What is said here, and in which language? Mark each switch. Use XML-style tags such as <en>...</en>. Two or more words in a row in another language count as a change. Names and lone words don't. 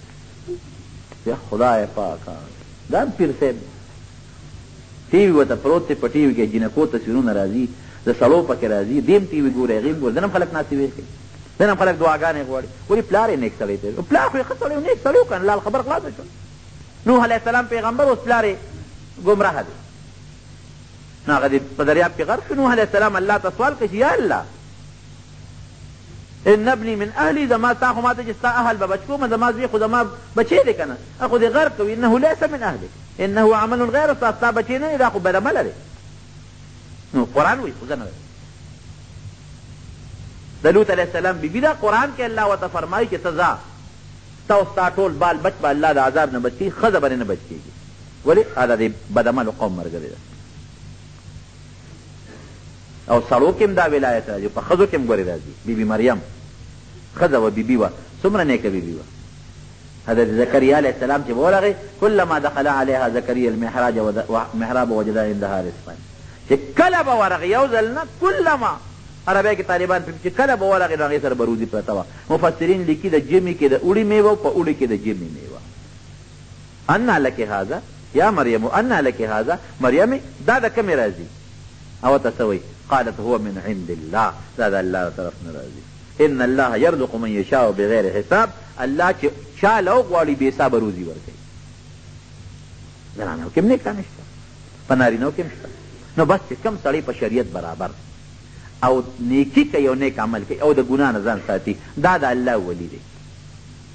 <ps>یا خدای پاکه دا پیر صاحب ټي وي ورته پروت دی، په ټي وي کې جنکو تصویرونه راځي، د سړو پکې راځي، دیم ټي وي ګوري، هغې ګوري، دنه خلک ناستې ویښ کوي، دنه خلک دعاګانې غواړي. ولې پلار یې نیک سړی دی، پلار خو یې ښه سړی و، نیک سړی و که نه، لال خبر خلاصه شوه. نوح</ps> <ar>علیه السلام</ar> <ps>پیغمبر، اوس پلار یې ګمراه دی. نو هغه په دریاب کې غرق شو. نوح</ps> <ar>علیه السلام</ar> <ps>الله ته سوال کوي چې</ps> <ar>یا الله ان ابني من اهلي،</ar> <ps>زما تا خو ما ته چې ستا اهل به بچ کوم، زما زوی خو زما بچی دی که نه، خو دې غرق کوي.</ps> <ar>انه لیس من اهلک انه عمل غیر</ar> <ps>ستا بچی نه دی، دا خو بد عمله دی. نو قرآن وایي خو زه نه وایم. د لوط</ps> <ar>علیه السلام</ar> <ps>بیبي ده، قرآن کې الله ورته فرمایي چې ته ځه، ستا او ستا ټول بال بچ به الله د عذاب نه بچ کړي، ښځه به نه بچ کېږي. ولې؟ دا د بدعملو قوم ملګرې ده. او سړو کې هم دا ولایت راځي، په ښځو کې هم ګورې راځي. بیبي مریم ښځه وه، بیبي وه، څومره نیکه بیبي وه. حضرت زکریا</ps> <ar>علیه السلام</ar> <ps>چې به ورغی،</ps> <ar>کلما دخل علیها زکریا المحراب وجد عندها رزقا،</ar> <ps>چې کله به ورغی یو ځل نه، کلما عربی کې طالبان چې کله به ورغی نو هغې سره به روزي پرته وه. مفسرین لیکي د ژمي کې د اوړي میوه، په اوړي کې د ژمي میوه.</ps> <ar>انا لک هذا یا مریم، انا لک هذا مریم،</ar> <ps>دا د کومې راځي؟ او ته څه وایي؟</ps> <ar>قالت هو من عند الله،</ar> <ps>دا د الله طرف نه راځي.</ps> <ar>ان الله يرزق من يشاء بغیر حساب،</ar> <ps>الله چې چا له وغواړي بې حسابه روزي ورکوي. زنانو کې هم نیکان شته، په نارینو کې هم شته. نو بس چې کوم سړی په شریعت برابر او نیکي کوي او نیک عمل کوي او د ګناه نه ځان ساتي، دا د الله ولی دی.</ps>